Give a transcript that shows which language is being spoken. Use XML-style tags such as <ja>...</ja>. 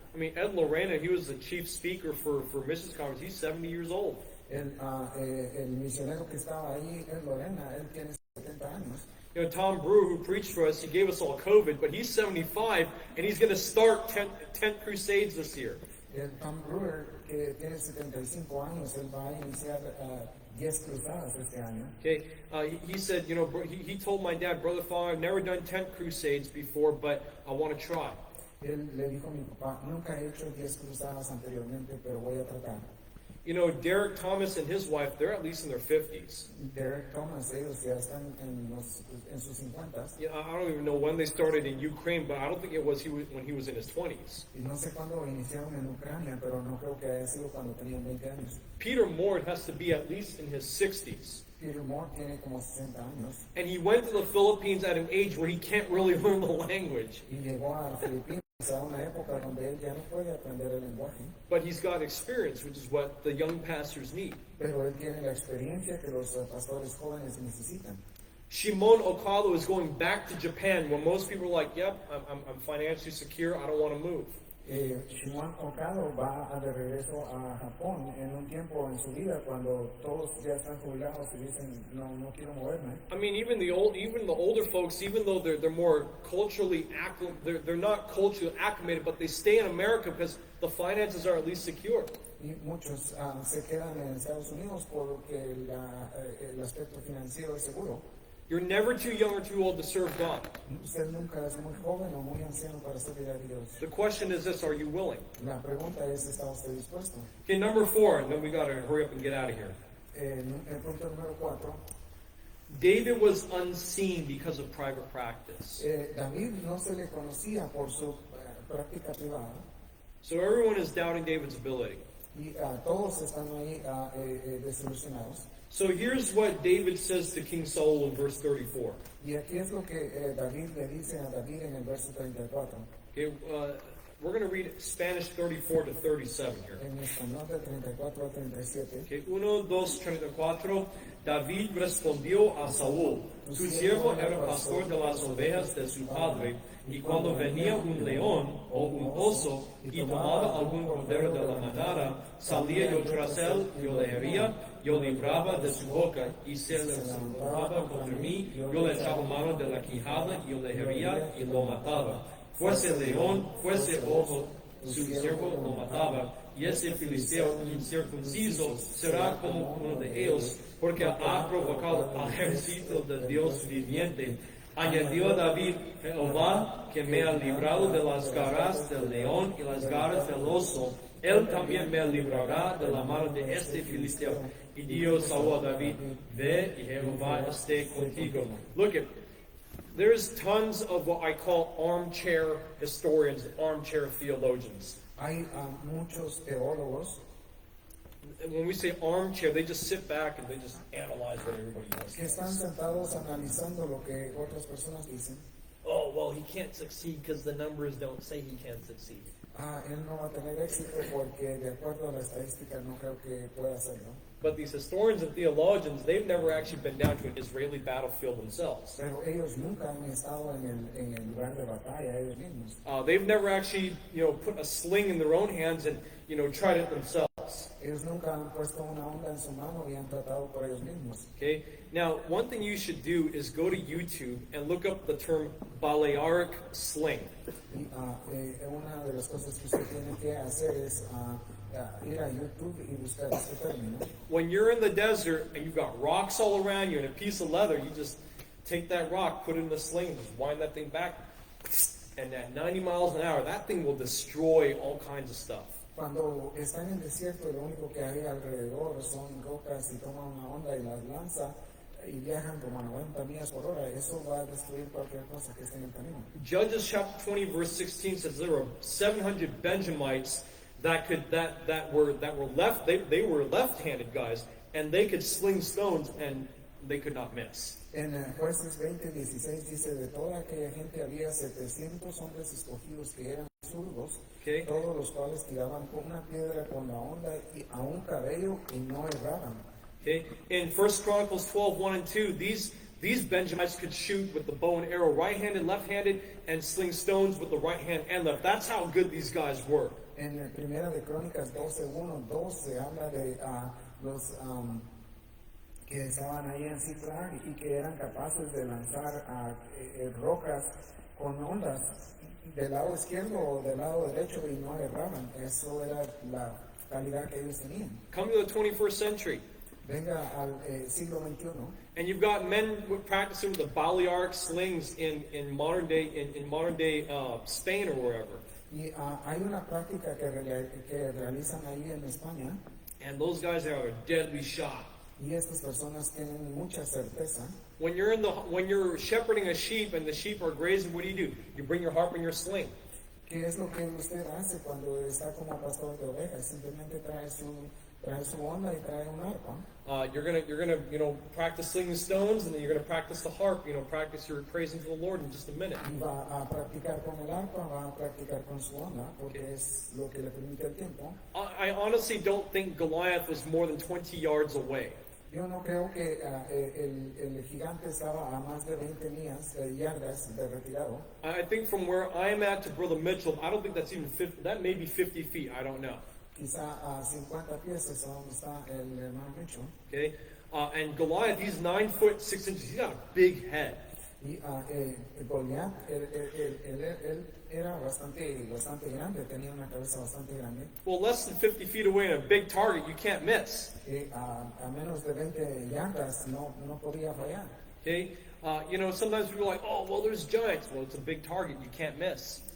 <en>I mean, Ed Lorena, he was the chief speaker for missions conference. He's 70 years old.</en> <es>El misionero que estaba ahí en Lorena, él tiene 70 años.</es> <en>You know, Tom Brewer, who preached for us, he gave us all COVID, but he's 75, and he's going to start 10 crusades this year.</en> <es>El Tom Brewer, que tiene 75 años, él va a iniciar 10 cruzadas este año.</es> <en>Okay, he said, you know, he told my dad, Brother Father, I've never done 10 crusades before, but I want to try.</en> <es>Él le dijo a mi papá, nunca he hecho 10 cruzadas anteriormente, pero voy a tratar.</es> <en>You know, Derek Thomas and his wife, they're at least in their 50s.</en> <es>Derek Thomas, ellos ya están en sus 50s.</es> <en>Yeah, I don't even know when they started in Ukraine, but I don't think it was when he was in his 20s.</en> <es>Y no sé cuándo iniciaron en Ucrania, pero no creo que haya sido cuando tenían 20 años.</es> <en>Peter Mord has to be at least in his 60s.</en> <es>Peter Moore tiene como 60 años</es> <en>And he went to the Philippines at an age where he can't really learn the language.</en> <es>y llegó a Filipinas a una época donde él ya no puede aprender el lenguaje.</es> <en>But he's got experience, which is what the young pastors need.</en> <es>Pero él tiene la experiencia que los pastores jóvenes necesitan.</es> <en>Shimon Okado is going back to Japan when most people are like, yep, I'm financially secure, I don't want to move.</en> <es>Shimon Okado va de regreso a Japón en un tiempo en su vida cuando todos ya están jubilados y dicen, no quiero moverme.</es> <en>I mean, even the older folks, even though they're more culturally they're not culturally acclimated, but they stay in America because the finances are at least secure.</en> <es>Y muchos se quedan en Estados Unidos porque el aspecto financiero es seguro.</es> <en>You're never too young or too old to serve God.</en> <es>Usted nunca es muy joven o muy anciano para servir a Dios.</es> <en>The question is this, are you willing?</en> <es>La pregunta es, ¿está usted dispuesto?</es> <en>Okay, number 4, and then we got to hurry up and get out of here.</en> <es>El punto número 4,</es> <en>David was unseen because of private practice.</en> <es>David no se le conocía por su práctica privada</es> <en>So everyone is doubting David's ability.</en> <es>y todos están ahí desilusionados.</es> <en>So here's what David says to King Saul in verse 34.</en> <es>Y aquí es lo que David le dice a David en el verso 34.</es> <en>Okay, we're going to read Spanish 34 to 37 here.</en> <es>En español del 34 al 37.</es> <en>Okay, 1, 2, 34.</en> <es>David respondió a Saúl, su siervo era pastor de las ovejas de su padre, y cuando venía un león o un oso y tomaba algún cordero de la manada, salía yo tras él, yo le hería, yo libraba de su boca, y se le levantaba contra mí, yo le echaba mano de la quijada, yo le hería y lo mataba. Fuese león, fuese oso, su siervo lo mataba, y ese filisteo incircunciso será como uno de ellos, porque ha provocado al ejército de Dios viviente. Añadió David, Jehová, que me ha librado de las garras del león y las garras del oso, él también me librará de la mano de este filisteo. Y dijo Saúl a David, ve y Jehová esté contigo.</es> <en>Look at, there's tons of what I call armchair historians, armchair theologians.</en> <es>Hay muchos teólogos</es> <en>When we say armchair, they just sit back and they just analyze what everybody else</en> <es>que están sentados analizando lo que otras personas dicen.</es> <en>Oh, well, he can't succeed because the numbers don't say he can succeed.</en> <es>Él no va a tener éxito porque de acuerdo a la estadística no creo que pueda hacerlo.</es> <en>But these historians and theologians, they've never actually been down to an Israeli battlefield themselves.</en> <es>Pero ellos nunca han estado en el lugar de batalla ellos mismos.</es> <en>They've never actually, put a sling in their own hands and, tried it themselves.</en> <es>Ellos nunca han puesto una onda en su mano y han tratado por ellos mismos.</es> <en>Okay? Now, one thing you should do is go to YouTube and look up the term Balearic sling.</en> <es>Y una de las cosas que usted tiene que hacer es ir a YouTube y buscar este término.</es> <en>When you're in the desert and you've got rocks all around you and a piece of leather, you just take that rock, put it in the sling, and just wind that thing back, and at 90 miles an hour, that thing will destroy all kinds of stuff.</en> <es>Cuando está en el desierto, lo único que hay alrededor son rocas y toma una onda y las lanza y viajan como a 90 millas por hora. Eso va a destruir cualquier cosa que esté en el camino.</es> <en>Judges chapter 20 verse 16 says there were 700 Benjamites that were left. They were left-handed guys, and they could sling stones and they could not miss.</en> <es>En Jueces 20:16 dice, de toda aquella gente había 700 hombres escogidos que eran zurdos,</es> <en>Okay.</en> <es>todos los cuales tiraban con una piedra con la onda y a un cabello y no erraban.</es> <en>Okay. In 1 Chronicles 12, 1 and 2, these Benjamites could shoot with the bow and arrow right-handed, left-handed, and sling stones with the right hand and left. That's how good these guys were.</en> <es>En la primera de Crónicas 12:1, 2 se habla de los que estaban ahí en Ziklag y que eran capaces de lanzar rocas con ondas del lado izquierdo o del lado derecho y no erraban. Eso era la calidad que ellos tenían.</es> <en>Come to the 21st century,</en> <es>Venga al siglo XXI</es> <en>and you've got men practicing with the Balearic slings in modern day Spain or wherever.</en> <es>y hay una práctica que realizan ahí en España</es> <en>And those guys have a deadly shot.</en> <es>y estas personas tienen mucha certeza.</es> <en>When you're shepherding a sheep and the sheep are grazing, what do? You bring your harp and your sling.</en> <es>¿Qué es lo que usted hace cuando está como pastor de ovejas? Simplemente trae su onda y trae un arpa.</es> <en>You're gonna practice slinging stones, and then you're gonna practice the harp. Practice your praising to the Lord in just a minute.</en> <es>Y va a practicar con el arpa, va a practicar con su onda, porque es lo que le permite el tiempo.</es> <en>I honestly don't think Goliath was more than 20 yards away.</en> <es>Yo no creo que el gigante estaba a más de 20 yardas de retirado.</es> <en>I think from where I'm at to Brother Mitchell, I don't think that's even 50. That may be 50 feet. I don't know.</en> <es>Quizá a 50 pies es donde está el hermano Mitchell.</es> <en>Okay, and Goliath, he's 9 foot 6 inches. He's got a big head.</en> <es>Y Goliat, él era bastante grande, tenía una cabeza bastante grande.</es> <en>Well, less than 50 feet away and a big target, you can't miss.</en> <es>Y a menos de 20 yardas no podía fallar.</es> <en>Okay, sometimes people are like, oh, well, there's giants. Well, it's a big target, you can't miss.</en>